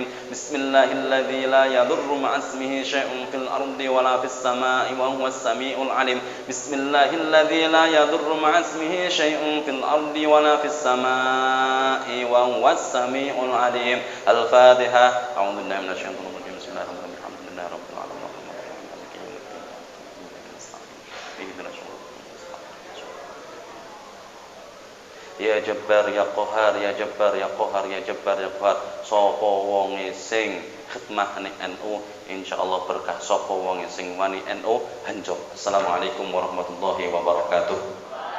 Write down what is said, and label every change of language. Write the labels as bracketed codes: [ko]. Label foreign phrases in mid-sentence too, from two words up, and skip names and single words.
[ar] بسم الله الذي لا يضر مع اسمه شيء في الأرض ولا في السماء وهو السميع العليم. بسم الله الذي لا يضر مع اسمه شيء في الأرض ولا في السماء وهو السميع العليم. Al-Fatihah. أعوذ بالله من الشيطان الرجيم. بسم الله الرحمن الرحيم. الحمد لله رب العالمين. يا جبار يا قهار يا جبار يا قهار يا جبار يا قهار. [jv] Sapa wonge sing khidmah ning NU insyaallah berkah, sapa wonge sing wani NU hanjok. [ar] السلام عليكم ورحمة الله وبركاته.